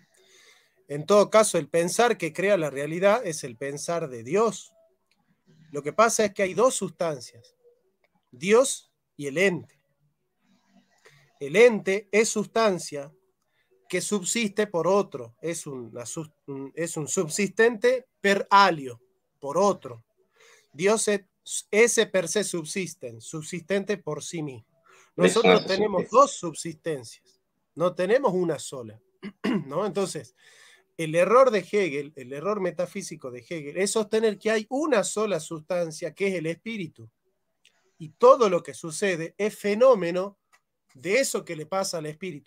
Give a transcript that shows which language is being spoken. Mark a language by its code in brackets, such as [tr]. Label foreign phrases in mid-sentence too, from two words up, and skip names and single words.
[es] En todo caso, el pensar que crea la realidad es el pensar de Dios. Lo que pasa es que hay dos sustancias, Dios y el ente. El ente es sustancia que subsiste por otro, es un subsistente [la] per alio, [es] por otro. Dios es ese [la] per se [es] subsistente por sí mismo. listo, Nosotros eso sí. tenemos dos subsistencias, no tenemos una sola, ¿no? Entonces, el error de Hegel, el error metafísico de Hegel, es sostener que hay una sola sustancia, que es el espíritu, y todo lo que sucede es fenómeno de eso que le pasa al espíritu.